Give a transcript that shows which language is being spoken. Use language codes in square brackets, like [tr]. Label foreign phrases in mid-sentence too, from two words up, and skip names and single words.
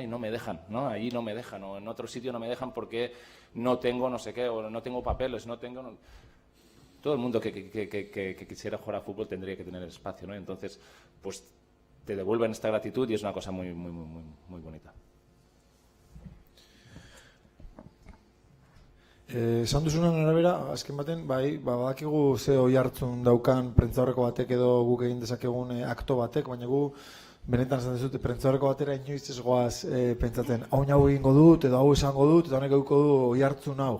[es] Y no me dejan, ¿no? Allí no me dejan, o en otro sitio no me dejan porque no tengo no sé qué, o no tengo papeles, no tengo... Todo el mundo que quisiera jugar a fútbol tendría que tener espacio, ¿no? Entonces, pues te devuelven esta gratitud y es una cosa muy, muy, muy, muy bonita. [eu] Esan duzunan arabera, azken baten, bai, badakigu ze oi hartzun daukan prentzaurreko batek edo guk egin dezakegun akto batek, baina gu benetan esan dezute prentzaurreko batera inoiz ez goaz pentsatzen, hau egingo dut, edo hau esango dut, eta honek eduko du oi hartzun hau.